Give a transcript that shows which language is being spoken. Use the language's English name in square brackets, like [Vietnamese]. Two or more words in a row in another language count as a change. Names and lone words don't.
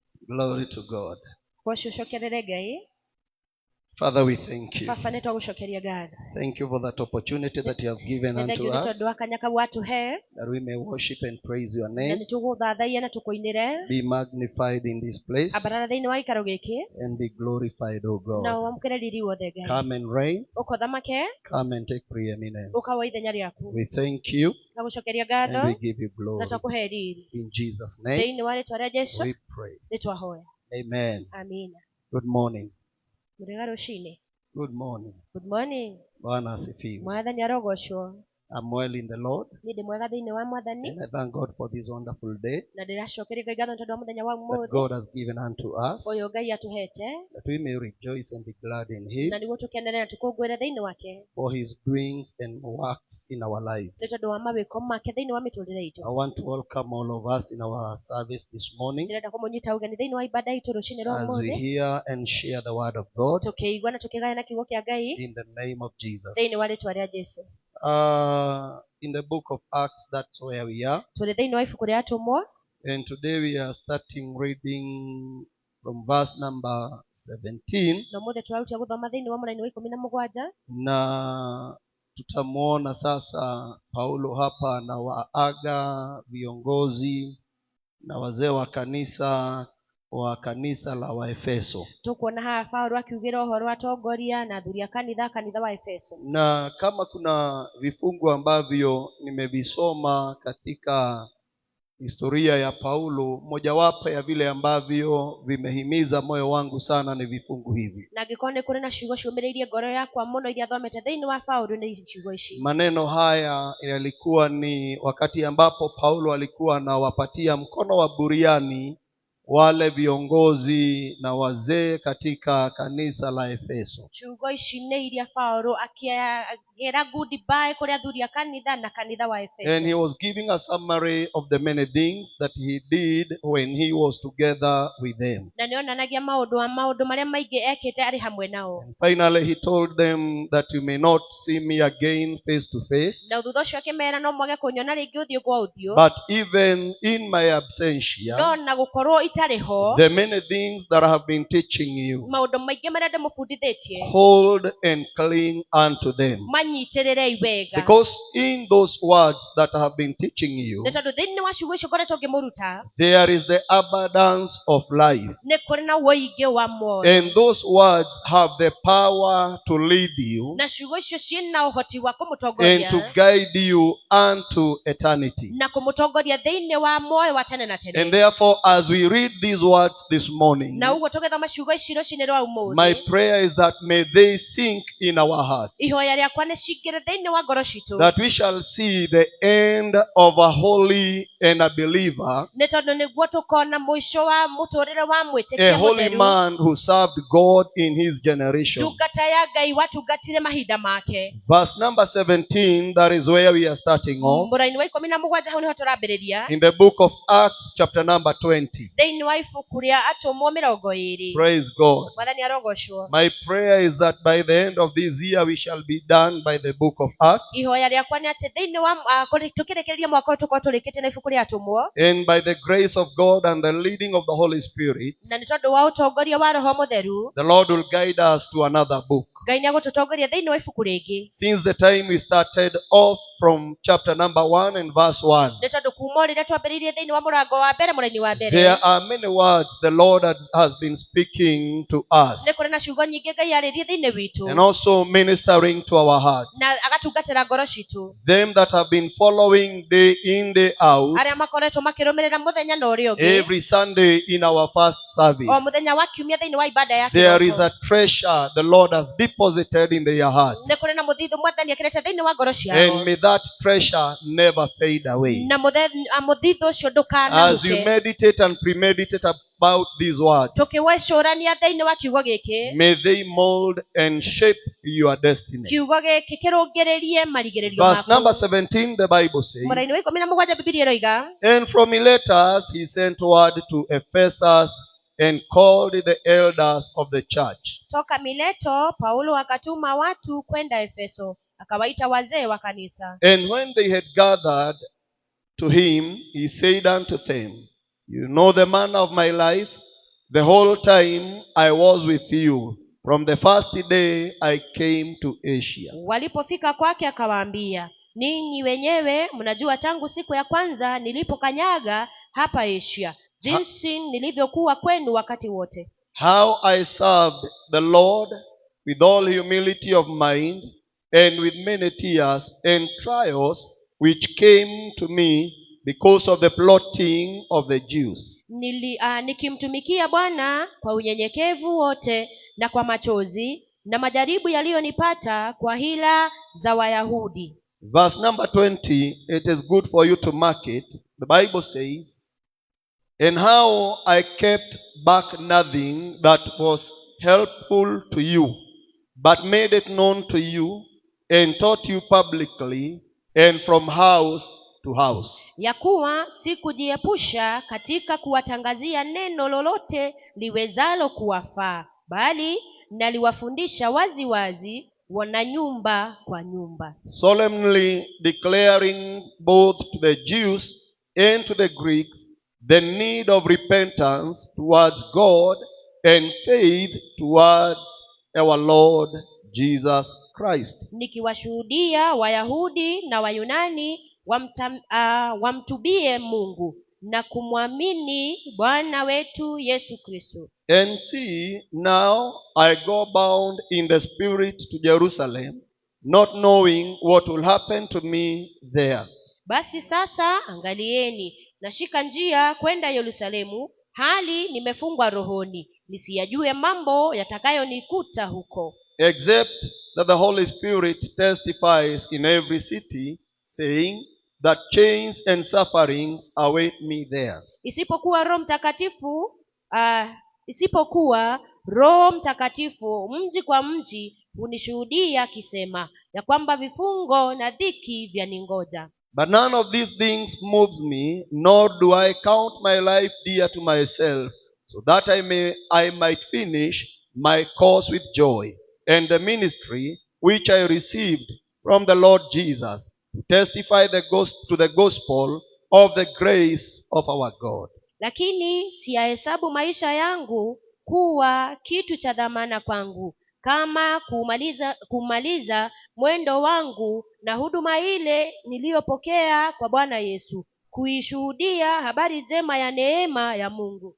[English] Glory to God. [Kikuyu] Gwacucokerere Ngai. [English] Father, we thank you. [Kikuyu] Baba nitwagucokeria ngatho. [English] Thank you for that opportunity that you have given [Kikuyu] Nĩ [English] unto [Kikuyu] thengiũ nĩ [English] us, [Kikuyu] tondũ wa kanya kau watũhe [English] that we may worship and praise your [Kikuyu] na [English] name. [Kikuyu] nĩ tũgũthathaia na tũkũinĩre [English] Be magnified in this place [Kikuyu] ambarara thĩinĩ wa gĩikaro gĩkĩ [English] and be glorified, O [Kikuyu] na [English] God. [Kikuyu] wamũkĩre riri wothe Ngai. [English] Come and reign. [Kikuyu] Ũka ũthamake, [English] Come and take preeminence. [Kikuyu] ũka woe ithenya rĩaku. [English] We thank you [Kikuyu] Twagucokeria [English] and we [Kikuyu] ngatho [English] give you [Kikuyu] na [English] glory. [Kikuyu] twakũhe riri. [English] In Jesus' name [Kikuyu] Thĩinĩ wa rĩtwa rĩa Jesũ [English] we pray. [Kikuyu] nĩ twahoya. [English] Amen. [Kikuyu] Amina. [English] Good morning. [Kikuyu] Mũrĩega rũcinĩ. [English] Good morning. Good morning. [Swahili] Bwana asifiwe. [Kikuyu] Mwathani arogocwo. [English] I'm well in the Lord, [Kikuyu] Nĩ ndĩ mwega thĩinĩ wa Mwathani [English] and I thank God for this wonderful day [Kikuyu] na ndĩracokeria Ngai ngatho nĩ tondũ wa mũthenya wa [English] that [Kikuyu] ũmũthĩ [English] God has given unto us, [Kikuyu] ũyũ Ngai atũhete, [English] that we may rejoice and be glad in Him [Kikuyu] na nĩguo tũkenere na tũkũngũĩre thĩinĩ wake [English] for His doings and works in our lives. [Kikuyu] nĩ tondũ wa mawĩko make thĩinĩ wa mĩtũrĩre itũ. [English] I want to welcome all of us in our service this morning [Kikuyu] Ndĩrenda kũmũnyita ũgeni thĩinĩ wa ibada itũ rũcinĩ rwa [English] as we [Kikuyu] ũmũthĩ, [English] hear and share the word of God [Kikuyu] tũkĩigua na tũkĩgayana kiugo kĩa Ngai [English] in the name of Jesus. [Kikuyu] thĩinĩ wa rĩtwa rĩa Jesũ. [English] In the book of Acts, that's where we are. [Kikuyu] Tũrĩ thĩinĩ wa ibuku rĩa atũmwo [English] And today we are starting reading from verse number 17. [Kikuyu] na ũmũthĩ tũrarutia gũthoma thĩinĩ wa mũraini wa 17 [Swahili] Na tutamuona sasa Paulo hapa anawaaga viongozi na wazee wa kanisa la Waefeso. [Kikuyu] tũkuona haha Paulo akiugĩra ũhoro wa atongoria na athuri a kanitha wa Efeso. [Swahili] Na kama kuna vifungu ambavyo nimevisoma katika historia ya Paulo, mojawapo ya vile ambavyo vimehimiza moyo wangu sana ni vifungu hivi. [Kikuyu] Na angĩkorwo nĩ kũrĩ na ciugo ciũmĩrĩirie ngoro yakwa mũno iria thomete thĩinĩ wa Paulo nĩ ciugo ici. [Swahili] Maneno haya yalikuwa ni wakati ambapo Paulo alikuwa anawapatia mkono wa buriani wale viongozi na wazee katika kanisa la Efeso. [Kikuyu] Ciugo ici nĩ iria Paulo akĩgera goodbye kũrĩ athuri a kanitha wa [English] And [Kikuyu] Efeso. [English] he was giving a summary of the many things that he did when he was together with them. [Kikuyu] Na nĩonanagia maũndũ marĩa maingĩ ekĩte arĩ hamwe nao. [English] And finally he told them that you may not see me again face to face, [Kikuyu] Na thutha ũcio akĩmera no mwage kũnyona rĩngĩ ũthiũ kwa ũthiũ, [English] but even in my absentia, [Kikuyu] no na gũkorwo itarĩ ho, [English] the many things that I have been teaching you, [Kikuyu] maũndũ maingĩ marĩa ndĩmũbundithĩtie [English] hold and cling unto them. [Kikuyu] manyitĩrĩrei wega. [English] Because in those words that I have been teaching you, [Kikuyu] Nĩ tondũ thĩinĩ wa ciugo icio ngoretwo ngĩmũruta [English] there is the abundance of life. [Kikuyu] nĩ kũrĩ na ũingĩ wa muoyo, [English] And those words have the power to lead you [Kikuyu] na ciugo icio ciĩna ũhoti wa [English] and [Kikuyu] kũmũtongoria [English] to guide you unto eternity. [Kikuyu] na kũmũtongoria thĩinĩ wa muoyo wa tene na tene. [English] And therefore, as we read these words this morning, [Kikuyu] Na ũguo tũgĩthoma ciugo ici rũcinĩ rwa [English] my [Kikuyu] ũmũthĩ, [English] prayer is that may they sink in our heart, [Kikuyu] ihoya rĩakwa nĩ cingĩre thĩinĩ wa ngoro citũ, [English] that we shall see the end of a holy and a believer, [Kikuyu] nĩ tondũ nĩguo tũkona mũico wa mũtũũrĩre wa [English] a [Kikuyu] mwĩtĩkia [English] holy [Kikuyu] mũtheru, [English] man who served God in his generation. [Kikuyu] ndungata ya Ngai watungatire mahinda make. [English] Verse number 17, that is where we are starting off. [Kikuyu] Mũraini wa 17 hau nĩho tũrambĩrĩria [English] In the book of Acts, chapter number 20. [Kikuyu] thĩinĩ wa ibuku rĩa atũmwo 20. [English] Praise God. [Kikuyu] Mwathani arogocwo. [English] My prayer is that by the end of this year, we shall be done by the book of Acts. [Kikuyu] Ihoya rĩakwa nĩ atĩ thĩinĩ wa tũkĩrĩkĩrĩria mwaka ũyũ tũkorwo tũrĩkĩtie na ibuku rĩa atũmwo, [English] And by the grace of God and the leading of the Holy Spirit, [Kikuyu] na nĩ tondũ wa ũtongoria wa Roho Mũtheru, [English] the Lord will guide us to another book. [Kikuyu] Ngai nĩagũtũtongoria thĩinĩ wa ibuku rĩngĩ. [English] Since the time we started off from chapter number 1 and verse 1, [Kikuyu] Nĩ tondũ kuuma rĩrĩa twambĩrĩirie thĩinĩ wa mũrango wa mbere mũraini wa mbere, [English] there are many words the Lord has been speaking to us [Kikuyu] nĩ kũrĩ na ciugo nyingĩ Ngai yarĩrie thĩinĩ witũ [English] and also ministering to our hearts. [Kikuyu] na agatungatĩra ngoro citũ. [English] Them that have been following day in, day out, [Kikuyu] Arĩa makoretwo makĩrũmĩrĩra mũthenya na ũrĩa ũngĩ, [English] every Sunday in our first service, [Kikuyu] o mũthenya wa kiumia thĩinĩ wa ibada ya [English] there is [Kikuyu] kĩroko, [English] a treasure the Lord has deposited in their hearts. [Kikuyu] nĩ kũrĩ na mũthithũ Mwathani ekĩrĩte thĩinĩ wa ngoro [English] And [Kikuyu] ciao, [English] may that treasure never fade away. [Kikuyu] na mũthithũ ũcio [English] As you [Kikuyu] ndũkanahuke. [English] meditate and premeditate about these words, [Kikuyu] Tũkĩwecũrania thĩinĩ wa kiugo gĩkĩ, [English] may they mold and shape your destiny. [Kikuyu] kiugo gĩkĩ kĩrũngĩrĩrie marigĩrĩrio [English] Verse number [Kikuyu] maku. [English] 17, the Bible says, [Kikuyu] Mũraini wa 17 Bibilia ĩroiga, [English] And from Miletus he sent word to Ephesus and called the elders of the church. [Swahili] toka Mileto Paulo akatuma watu kwenda Efeso, akawaita wazee wa kanisa. [English] And when they had gathered to him, he said unto them, You know the manner of my life, the whole time I was with you, from the first day I came to Asia. [Swahili] Walipofika kwake akawaambia, ninyi wenyewe mnajua tangu siku ya kwanza nilipokanyaga hapa Asia, jinsi nilivyokuwa kwenu wakati wote. [English] How I served the Lord with all humility of mind and with many tears and trials which came to me because of the plotting of the Jews. [Swahili] Nikimtumikia Bwana kwa unyenyekevu wote na kwa machozi na majaribu yaliyonipata kwa hila za Wayahudi. [English] Verse number 20, it is good for you to mark it. The Bible says, and how I kept back nothing that was helpful to you, but made it known to you and taught you publicly and from house to house. [Swahili] Ya kuwa sikujiepusha katika kuwatangazia neno lolote liwezalo kuwafaa, bali naliwafundisha wazi wazi wana nyumba kwa nyumba, [English] Solemnly declaring both to the Jews and to the Greeks the need of repentance towards God and faith towards our Lord Jesus Christ. [Swahili] nikiwashuhudia Wayahudi na Wayunani wamtubie Mungu na kumwamini Bwana wetu Yesu Kristo. [English] And see, now I go bound in the Spirit to Jerusalem, not knowing what will happen to me there. [Swahili] Basi sasa angalieni, nashika njia kwenda Yerusalemu, hali nimefungwa rohoni, nisiyajue mambo yatakayonikuta huko. [English] Except that the Holy Spirit testifies in every city, saying that chains and sufferings await me there. [Swahili] Isipokuwa Roho Mtakatifu mji kwa mji hunishuhudia akisema ya kwamba vifungo na dhiki vyaningoja. [English] But none of these things moves me, nor do I count my life dear to myself, so that I might finish my course with joy, and the ministry which I received from the Lord Jesus, to testify to the gospel of the grace of our God. [Swahili] Lakini siyahesabu maisha yangu kuwa kitu cha dhamana kwangu, kama kumaliza mwendo wangu na huduma ile niliyopokea kwa Bwana Yesu, kuishuhudia habari njema ya neema ya Mungu.